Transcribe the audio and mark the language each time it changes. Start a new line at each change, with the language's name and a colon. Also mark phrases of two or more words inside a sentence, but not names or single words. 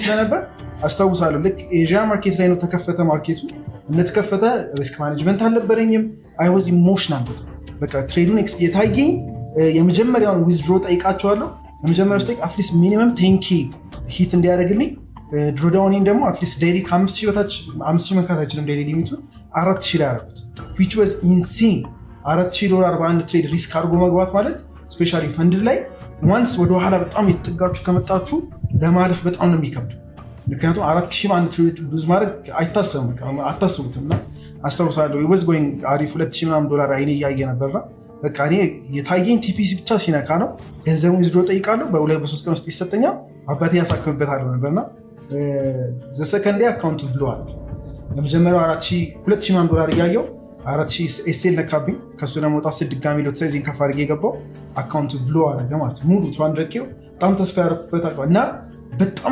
Amharic: ስለነበር አስታውሳለሁ። ልክ
English: Asia market
Amharic: ላይ ነው ተከፈተ። ማርኬቱ እንደተከፈተ
English: risk management
Amharic: አልነበረኝም።
English: I was emotional
Amharic: በቃ ትሬዱን የታየኝ የመጀመሪያውን ዊዝድሮ ጠይቃቸዋለሁ። የመጀመሪያው ስቴክ
English: at least minimum 10K hit
Amharic: እንዲያደርግልኝ ድሮዳውኔን ደግሞ
English: at least daily
Amharic: ከ5,000 መካት አይችልም።
English: daily limit
Amharic: 4,000 ላይ ያደረጉት which
English: was insane።
Amharic: $4,000 በአንድ ትሬድ ሪስክ አድርጎ መግባት ማለት
English: specially fund
Amharic: ላይ ዋንስ ወደኋላ በጣም የተጠጋችሁ ከመጣችሁ ለማለፍ በጣም ነው የሚከብዱ። ምክንያቱም 4,000 በአንድ ትሬድ ሉዝ ማድረግ አታስቡትም። እና አስታውሳለሁ
English: was going
Amharic: አሪፍ $2,000 አይኔ እያየ ነበርና በቃ እኔ የታየኝ ቲፒሲ ብቻ ሲነካ ነው ገንዘቡን ዊዝድሮ ጠይቃለሁ። በ2-3 ቀን ውስጥ ይሰጠኛል። አባቴ ያሳክምበታለሁ ነበርና
English: the second
Amharic: አካውንቱ ብለዋል። ለመጀመሪያው $2,000 እያየው 4,000 ኤስኤል ነካብኝ። ከሱ ለመውጣት ድጋሚ
English: lot size
Amharic: ከፍ አድርጌ የገባው አካውንቱ ብሎ አደረገ ማለት ሙሉ 200K በጣም ተስፋ ያደረኩበት እና በጣም